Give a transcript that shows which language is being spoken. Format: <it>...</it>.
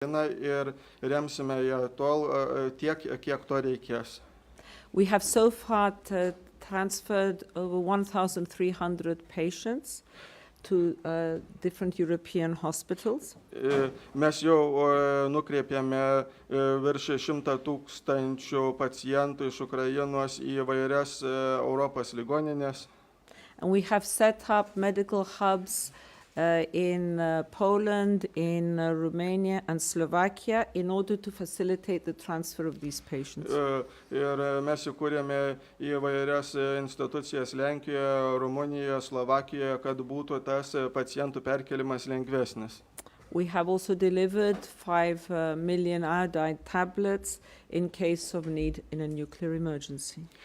<lt>Ir remsime ją tiek, kiek to reikės.</lt> <en>We have so far transferred over 1,300 patients to different European hospitals.</en> <lt>Mes jau nukreipėme virš 100,000 pacientų iš Ukrainos į įvairias Europos ligoninės.</lt> <en>And we have set up medical hubs in Poland, in Romania and Slovakia in order to facilitate the transfer of these patients.</en> <lt>Ir mes įkūrėme įvairias institucijas Lenkijoje, Rumunijoje, Slovakijoje, kad būtų tas pacientų perkelimas lengvesnis.</lt> <en>We have also delivered 5 million iodine tablets in case of need in a nuclear emergency.</en>